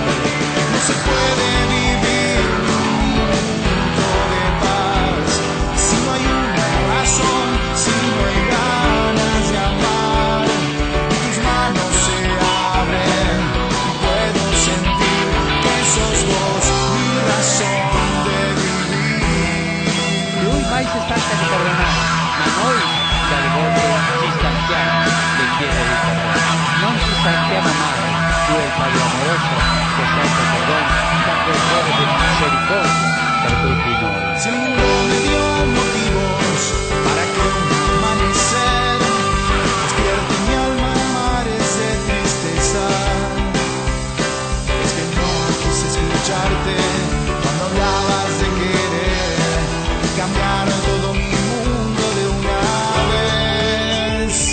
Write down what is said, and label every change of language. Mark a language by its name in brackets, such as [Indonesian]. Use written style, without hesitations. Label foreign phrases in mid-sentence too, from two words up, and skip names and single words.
[Spanish] No se puede vivir un minuto de paz si no hay una razón, si no hay ganas de amar. Tus manos se abren y puedo sentir que sos vos mi razón de vivir. [Italian] Lui mai si stanca di perdonare, ma noi dalle volte ci stanchiamo di chiedere il perdono. Non ci stanchiamo mai, tu è il Padre amoroso che sempre perdona, sempre il cuore di misericordia per tutti noi. [Spanish] Si el mundo me dio motivos para que un amanecer despierte mi alma en mares de tristeza, es que no quise escucharte cuando hablabas de querer cambiar todo mi mundo de una vez.